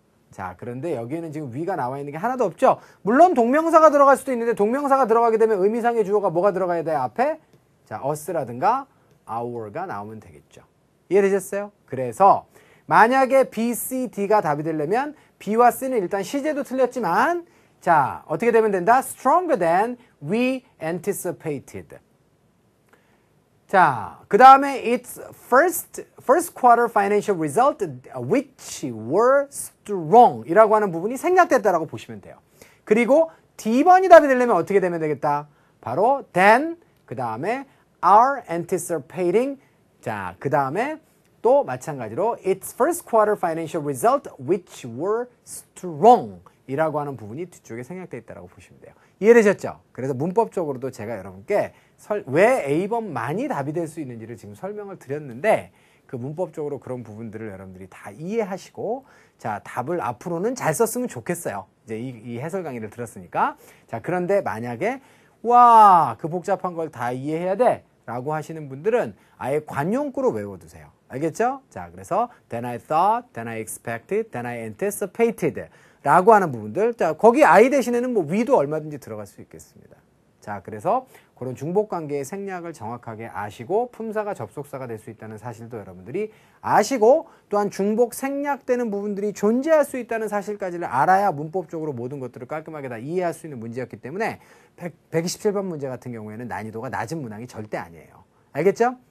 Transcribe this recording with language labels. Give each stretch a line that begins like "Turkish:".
Korean: 자, 그런데 여기에는 지금 we가 나와 있는 게 하나도 없죠. 물론 동명사가 들어갈 수도 있는데 동명사가 들어가게 되면 의미상의 주어가 뭐가 들어가야 돼요? 앞에? 자, us라든가 our가 나오면 되겠죠. 이해되셨어요? 그래서 만약에 B, C, D가 답이 되려면 B와 C는 일단 시제도 틀렸지만 자, 어떻게 되면 된다?
English: Stronger than we anticipated.
Korean: 자, 그 다음에
English: its first quarter financial result which were strong
Korean: 이라고 하는 부분이 생략됐다라고 보시면 돼요. 그리고 D번이 답이 되려면 어떻게 되면 되겠다? 바로 then, 그 다음에
English: are anticipating,
Korean: 자, 그 다음에 또 마찬가지로
English: its first quarter financial result which were strong
Korean: 이라고 하는 부분이 뒤쪽에 생략되어 있다고 보시면 돼요. 이해되셨죠? 그래서 문법적으로도 제가 여러분께 왜 A번만이 답이 될 수 있는지를 지금 설명을 드렸는데 그 문법적으로 그런 부분들을 여러분들이 다 이해하시고 자, 답을 앞으로는 잘 썼으면 좋겠어요. 이제 이 해설 강의를 들었으니까. 자, 그런데 만약에 와, 그 복잡한 걸 다 이해해야 돼 라고 하시는 분들은 아예 관용구로 외워두세요. 알겠죠? 자, 그래서
English: then I thought, then I expected, then I anticipated
Korean: 라고 하는 부분들. 자, 거기 I 대신에는 뭐 we도 얼마든지 들어갈 수 있겠습니다. 자, 그래서 그런 중복관계의 생략을 정확하게 아시고 품사가 접속사가 될 수 있다는 사실도 여러분들이 아시고 또한 중복 생략되는 부분들이 존재할 수 있다는 사실까지를 알아야 문법적으로 모든 것들을 깔끔하게 다 이해할 수 있는 문제였기 때문에 127번 문제 같은 경우에는 난이도가 낮은 문항이 절대 아니에요. 알겠죠?